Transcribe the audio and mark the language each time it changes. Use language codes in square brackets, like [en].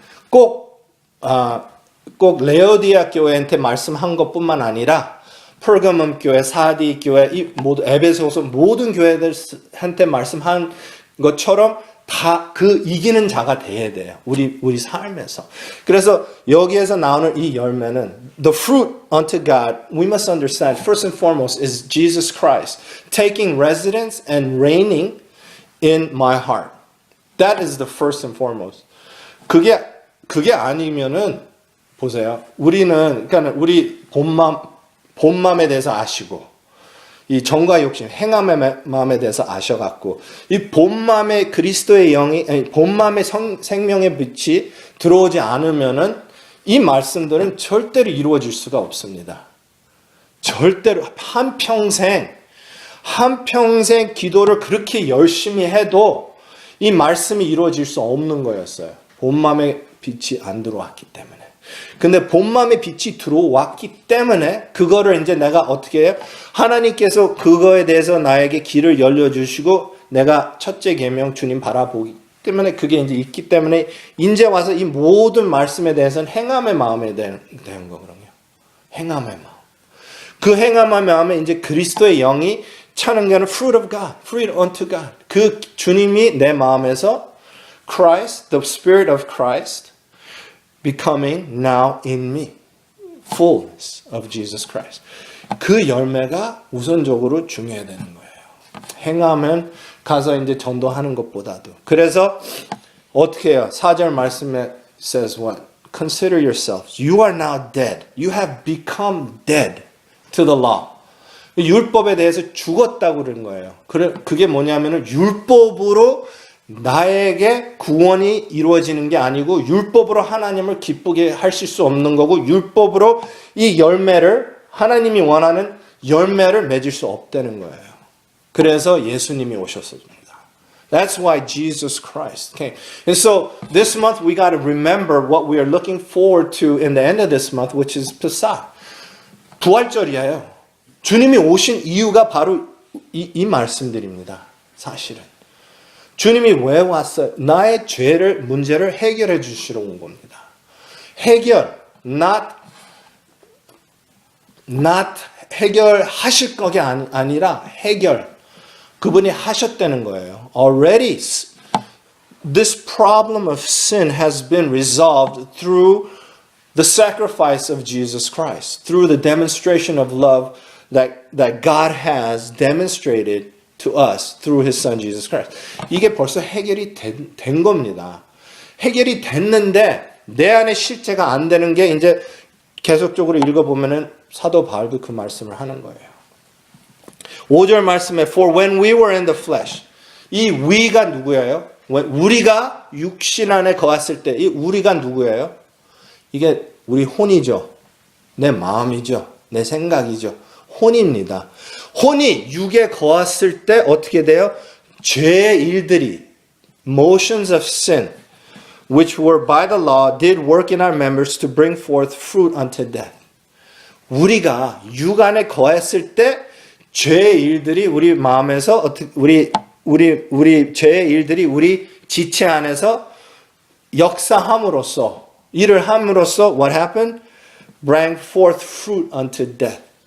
[ko] 꼭 레오디아 교회한테 말씀한 것뿐만 아니라 퍼가몬 교회, 사디 교회, 이 모두 에베소서 모든 교회들한테 말씀한 것처럼 다 그 이기는 자가 돼야 돼요. 우리 삶에서. 그래서 여기에서 나오는 이 열매는 [en] the fruit unto God, we must understand first and foremost is Jesus Christ taking residence and reigning in my heart. That is the first and foremost. [ko] 그게 아니면은 보세요. 그러니까 우리 본맘에 대해서 아시고 이 정과 욕심, 행함의 마음에 대해서 아셔갖고 이 본맘의 그리스도의 영이 본맘의 생명의 빛이 들어오지 않으면은 이 말씀들은 절대로 이루어질 수가 없습니다. 절대로 한평생 기도를 그렇게 열심히 해도 이 말씀이 이루어질 수 없는 거였어요. 본맘의 빛이 안 들어왔기 때문에. 근데 본맘의 빛이 들어왔기 때문에 그거를 이제 내가 어떻게 해요? 하나님께서 그거에 대해서 나에게 길을 열려주시고 내가 첫째 계명 주님 바라보기 때문에 그게 이제 있기 때문에 이제 와서 이 모든 말씀에 대해서는 행함의 마음에 대한 거거든요. 행함의 마음. 그 행함의 마음에 이제 그리스도의 영이 차는 게는 [en] fruit of God, fruit unto God. [ko] 그 주님이 내 마음에서 [en] Christ, the Spirit of Christ becoming now in me. Fullness of Jesus Christ. [ko] 그 열매가 우선적으로 중요해야 되는 거예요. 행하면 가서 이제 전도하는 것보다도. 그래서 어떻게 해요? 4절 말씀에 [en] says what? Consider yourselves. You are now dead. You have become dead to the law. [ko] 율법에 대해서 죽었다고 그런 거예요. 그게 뭐냐면은 율법으로 나에게 구원이 이루어지는 게 아니고 율법으로 하나님을 기쁘게 하실 수 없는 거고 율법으로 이 열매를 하나님이 원하는 열매를 맺을 수 없다는 거예요. 그래서 예수님이 오셨습니다. [en] That's why Jesus Christ came. And so this month we got to remember what we are looking forward to in the end of this month, which is Pesach. [ko] 부활절이에요. 주님이 오신 이유가 바로 이 말씀들입니다. 사실은. 주님이 왜 왔어요? 나의 문제를 해결해 주시러 온 겁니다. 해결, not 해결하실 거게 아니라 해결. 그분이 하셨다는 거예요. [en] Already this problem of sin has been resolved through the sacrifice of Jesus Christ, through the demonstration of love that God has demonstrated to us through His Son Jesus Christ. [ko] 이게 벌써 해결이 된 겁니다. 해결이 됐는데 내 안에 실제가 안 되는 게 이제 계속적으로 읽어보면은 사도 바울도 그 말씀을 하는 거예요. 5절 말씀에 [en] For when we were in the flesh. [ko] 이 we가 누구예요? 우리가 육신 안에 거했을 때 이 우리가 누구예요? 이게 우리 혼이죠. 내 마음이죠. 내 생각이죠. 혼입니다. 혼이 육에 거했을 때 어떻게 돼요? 죄의 일들이 [en] motions of sin which were by the law did work in our members to bring forth fruit unto death. [ko] 우리가 육 안에 거했을 때 죄의 일들이 우리 마음에서 우리 죄의 일들이 우리 지체 안에서 역사함으로써 일을 함으로써 [en] what happened? Bring forth fruit unto death.